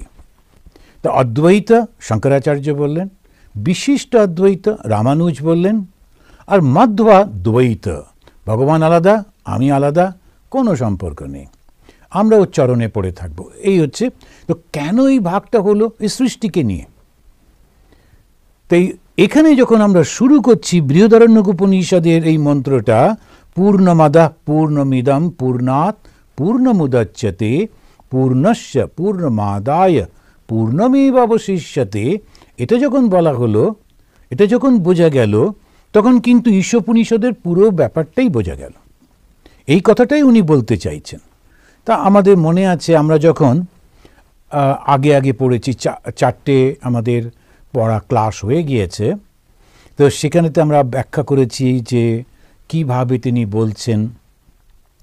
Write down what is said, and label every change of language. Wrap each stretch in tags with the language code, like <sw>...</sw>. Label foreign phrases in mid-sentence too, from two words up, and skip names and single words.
<bn>তা অদ্বৈত শঙ্করাচার্য বললেন, বিশিষ্ট অদ্বৈত রামানুজ বললেন, আর মাধবা দ্বৈত, ভগবান আলাদা, আমি আলাদা, কোনো সম্পর্ক নেই, আমরা ওর চরণে পড়ে থাকবো। এই হচ্ছে। তো কেন এই ভাগটা হলো? এই সৃষ্টিকে নিয়ে। তাই এখানে যখন আমরা শুরু করছি বৃহদারণ্যক উপনিষদের এই মন্ত্রটা,</bn> <sa>পূর্ণমাদাঃ পূর্ণমিদং পূর্ণাৎ পূর্ণমুদচ্যতে পূর্ণস্য পূর্ণমাদায় পূর্ণমেব অবশিষ্যতে,</sa> <bn>এটা যখন বলা হলো, এটা যখন বোঝা গেল, তখন কিন্তু ঈশোপনিষদের পুরো ব্যাপারটাই বোঝা গেল। এই কথাটাই উনি বলতে চাইছেন। তা আমাদের মনে আছে, আমরা যখন আগে আগে পড়েছি, চারটে আমাদের পড়া ক্লাস হয়ে গিয়েছে, তো সেখানেতে আমরা ব্যাখ্যা করেছি যে কিভাবে তিনি বলছেন।</bn>